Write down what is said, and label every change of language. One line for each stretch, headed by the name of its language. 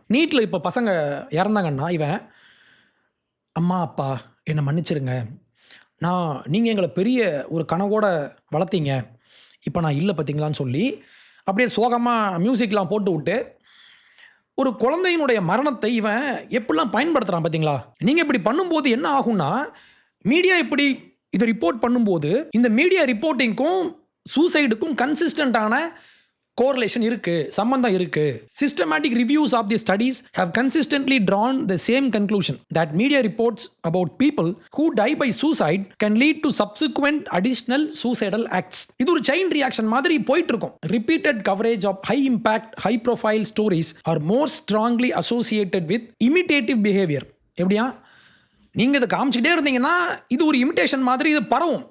Tamil: நீட்டில் இப்போ பசங்க இறந்தாங்கன்னா இவன், அம்மா அப்பா என்னை மன்னிச்சிருங்க, நீங்கள் எங்களை பெரிய ஒரு கனவோட வளர்த்தீங்க, இப்போ நான் இல்லை பார்த்தீங்களான்னு சொல்லி அப்படியே சோகமாக மியூசிக்லாம் போட்டு விட்டு ஒரு குழந்தையினுடைய மரணத்தை இவன் எப்படிலாம் பயன்படுத்துகிறான் பார்த்தீங்களா? நீங்கள் இப்படி பண்ணும்போது என்ன ஆகும்னா, மீடியா இப்படி இதை ரிப்போர்ட் பண்ணும்போது இந்த மீடியா ரிப்போர்ட்டிங்க்கும் சூசைடுக்கும் கன்சிஸ்டண்ட்டான கோரிலேஷன் இருக்குது, சம்பந்தம் இருக்குது.
English: Systematic reviews of the studies have consistently drawn the same conclusion that media reports about people who die by suicide can lead to subsequent additional suicidal acts.
Tamil: இது ஒரு chain reaction மாதிரி போயிட்டு இருக்கும்.
English: Repeated coverage of high impact, high profile stories are more strongly associated with imitative behavior.
Tamil: எப்படியா? நீங்கள் இதை காமிச்சிக்கிட்டே இருந்தீங்கன்னா இது ஒரு இமிட்டேஷன் மாதிரி இது பரவும்.